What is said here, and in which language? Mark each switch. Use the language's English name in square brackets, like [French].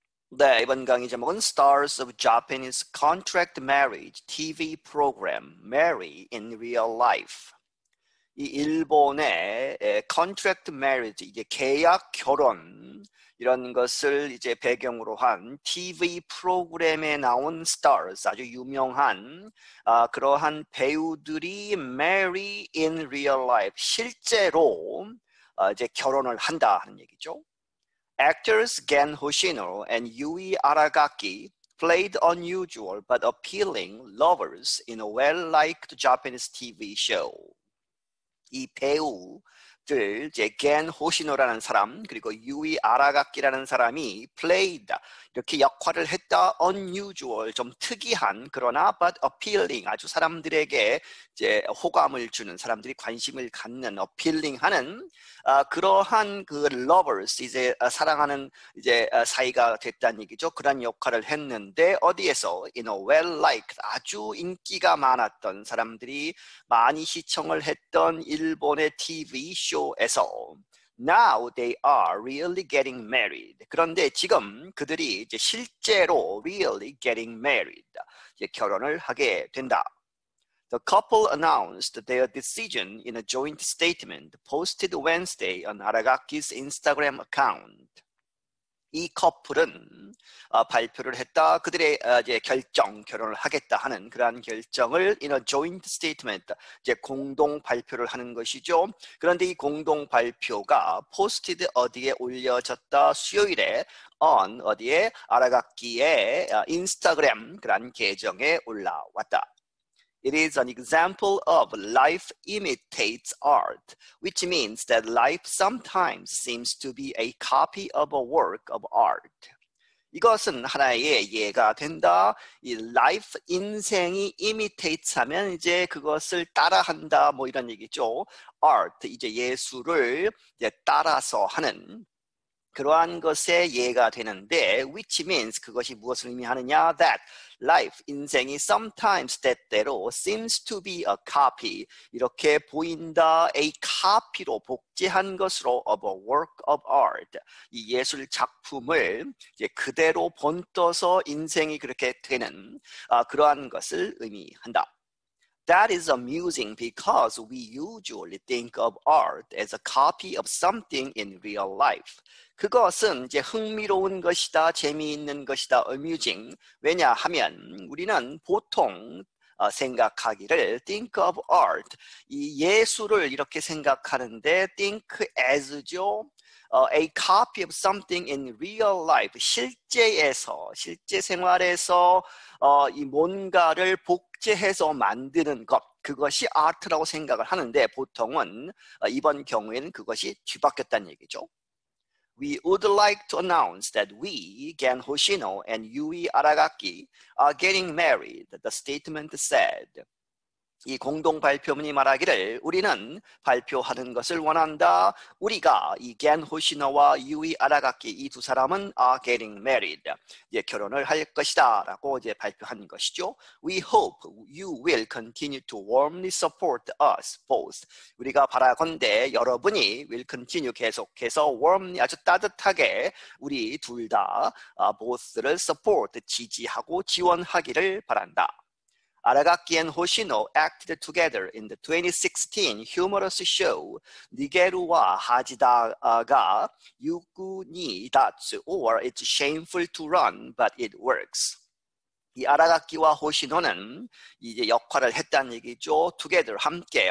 [Korean] 네, 이번 강의 제목은 Stars of Japanese Contract Marriage TV Program Marry in Real Life. 이 일본의 Contract Marriage, 이제 계약 결혼 이런 것을 이제 배경으로 한 TV 프로그램에 나온 stars, 아주 유명한 그러한 배우들이 [English] marry in real life, [Korean] 실제로 이제 결혼을 한다 하는 얘기죠. [English] Actors Gen Hoshino and Yui Aragaki played unusual but appealing lovers in a well-liked Japanese TV show. [Korean] 이 배우들, 이제 겐 호시노라는 사람, 그리고 유이 아라가키라는 사람이 played, 이렇게 역할을 했다. unusual, 좀 특이한, 그러나 [English] but appealing, [Korean] 아주 사람들에게 이제 호감을 주는, 사람들이 관심을 갖는, appealing하는 그러한 그 lovers, 이제 사랑하는 이제 사이가 됐다는 얘기죠. 그런 역할을 했는데 어디에서? [English] In a well-liked, [Korean] 아주 인기가 많았던, 사람들이 많이 시청을 했던 일본의 TV 쇼에서 [English] Now they are really getting married. [Korean] 그런데 지금 그들이 이제 실제로 [English] really getting married, [Korean] 이제 결혼을 하게 된다. [English] The couple announced their decision in a joint statement posted Wednesday on Aragaki's Instagram account. [Korean] 이 커플은 발표를 했다. 그들의 이제 결혼을 하겠다 하는 그러한 결정을 [English] in a joint statement, [Korean] 이제 공동 발표를 하는 것이죠. 그런데 이 공동 발표가 posted 어디에 올려졌다? 수요일에 on 어디에? 아라가키의 인스타그램 그러한 계정에 올라왔다. [English] It is an example of life imitates art, which means that life sometimes seems to be a copy of a work of art. [Korean] 이것은 하나의 예가 된다. 이 life, 인생이 imitates 하면 이제 그것을 따라한다, 뭐 이런 얘기죠. art, 이제 예술을 이제 따라서 하는 그러한 것의 예가 되는데, [English] which means [Korean] 그것이 무엇을 의미하느냐? That life, 인생이 sometimes 때때로 [English] seems to be a copy, [Korean] 이렇게 보인다. [English] A copy [Korean] 로 복제한 것으로 [English] of a work of art, [Korean] 이 예술 작품을 이제 그대로 본떠서 인생이 그렇게 되는 그러한 것을 의미한다. [English] That is amusing because we usually think of art as a copy of something in real life. [Korean] 그것은 이제 흥미로운 것이다, 재미있는 것이다, amusing. 왜냐하면 우리는 보통 생각하기를 [English] think of art, [Korean] 이 예술을 이렇게 생각하는데 [English] think as [Korean] 죠. [English] A copy of something in real life, [Korean] 실제에서, 실제 생활에서 이 뭔가를 복제해서 만드는 것, 그것이 아트라고 생각을 하는데 보통은 이번 경우에는 그것이 뒤바뀌었다는 얘기죠. [English] We would like to announce that we, Gen Hoshino and Yui Aragaki, are getting married, the statement said. [Korean] 이 공동 발표문이 말하기를 우리는 발표하는 것을 원한다. 우리가 이 겐 호시노와 유이 아라가키, 이 두 사람은 [English] are getting married, [Korean] 이제 결혼을 할 것이다 라고 이제 발표한 것이죠. [English] We hope you will continue to warmly support us both. [Korean] 우리가 바라건대 여러분이 [English] will continue, [Korean] 계속해서 warmly, 아주 따뜻하게 우리 둘 다 both를 support, 지지하고 지원하기를 바란다. [English] Aragaki and Hoshino acted together in the 2016 humorous show 니게루와 하지다가 유쿠니 다츠, or It's Shameful to Run But It Works. [Korean] 이 아라가키와 호시노는 이제 역할을 했다는 얘기죠. together, 함께.